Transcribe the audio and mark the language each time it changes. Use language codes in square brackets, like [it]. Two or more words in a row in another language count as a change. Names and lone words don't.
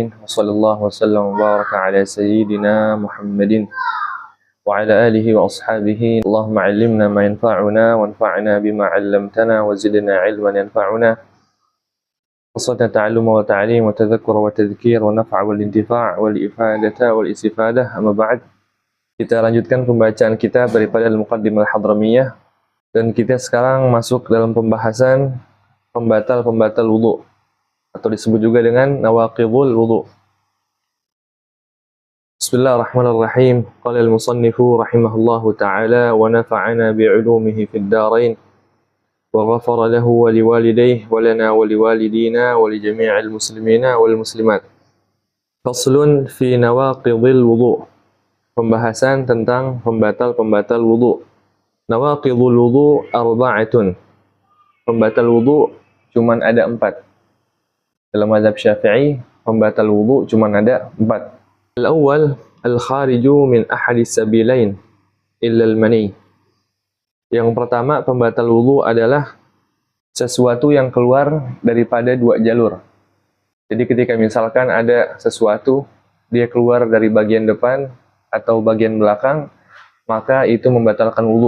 [ar] وصلى الله وسلم وبارك على سيدنا محمد وعلى آله وأصحابه. اللهم علمنا ما ينفعنا وانفعنا بما علمتنا وزدنا علما ينفعنا. والصلاة تعلما وتعليم وتذكرا وتذكير ونفعا والانتفاع والإفادة والاستفادة. أما بعد. [id] Kita lanjutkan pembacaan kita daripada Al-Muqaddimah Al-Hadramiyah dan kita sekarang masuk dalam pembahasan pembatal-pembatal wudu atau disebut juga dengan [ar] نواقض الوضوء. بسم الله الرحمن الرحيم. قال المصنف رحمه الله تعالى ونفعنا بعلومه في الدارين وغفر له ولوالديه ولنا ولوالدينا ولجميع المسلمين والمسلمات. فصل في نواقض الوضوء. [id] Pembahasan tentang pembatal-pembatal wudu. [ar] نواقض الوضوء أربعة. [id] Pembatal wudu cuman ada 4. Dalam mazhab Syafi'i, pembatal wudu cuman ada 4. [ar] الأول، الخارج من أحد السبيلين إلا المني. [id] Yang pertama, pembatal wudu adalah sesuatu yang keluar daripada 2 jalur. Jadi ketika misalkan ada sesuatu, dia keluar dari bagian depan atau bagian belakang, maka itu membatalkan wudu.